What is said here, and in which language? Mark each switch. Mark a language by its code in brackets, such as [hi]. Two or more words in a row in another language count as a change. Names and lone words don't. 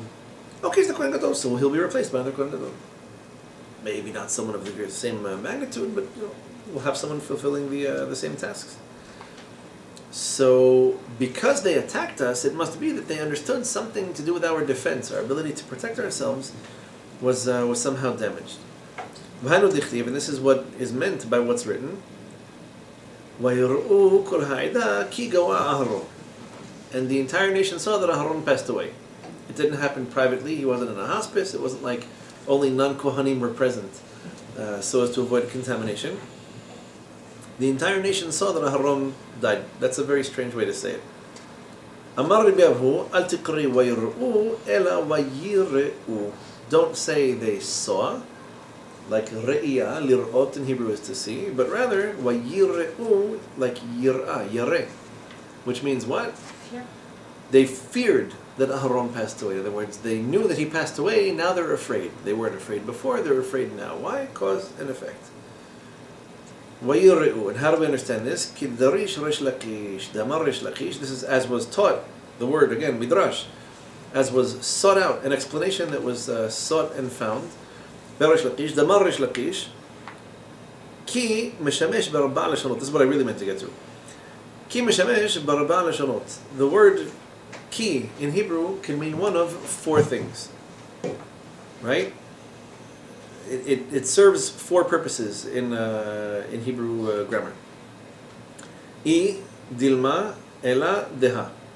[en] Okay, he's the Kohen Gadol, so he'll be replaced by another Kohen Gadol. Maybe not someone of the same magnitude, but we'll have someone fulfilling the same tasks. So, because they attacked us, it must be that they understood something to do with our defense. Our ability to protect ourselves was somehow damaged. And this is what is meant by what's written. [he] ויראו כל העדה כי גוע אהרן. [en] And the entire nation saw that Aharon passed away. It didn't happen privately. He wasn't in a hospice. It wasn't like only non-Kohanim were present so as to avoid contamination. The entire nation saw that Aharon died. That's a very strange way to say it. [he] אמר רבי אבהו אל תקרי ויראו אלא ויראו. [en] Don't say they saw, like [he] ראייה, לראות [en] in Hebrew is to see, but rather وَيِرْؤُوا, like [he] יראה, ירא, [en] which means what? Fear. They feared that Aharon passed away. In other words, they knew that he passed away, now they're afraid. They weren't afraid before, they're afraid now. Why? Cause and effect. وَيِرْؤُوا. And how do we understand this? [arc] כדדריש ריש לקיש דאמר ריש לקיש. [en] This is as was taught, the word again, midrash, as was sought out, an explanation that was sought and found. [arc] בריש לקיש דאמר ריש לקיש כי משמש בארבע לשונות. [en] This is what I really meant to get to. [arc] כי משמש בארבע לשונות. [en] The word ki in Hebrew can mean one of four things. Right? It serves four purposes in Hebrew grammar. [arc] אי, דלמא, אלא, דהא.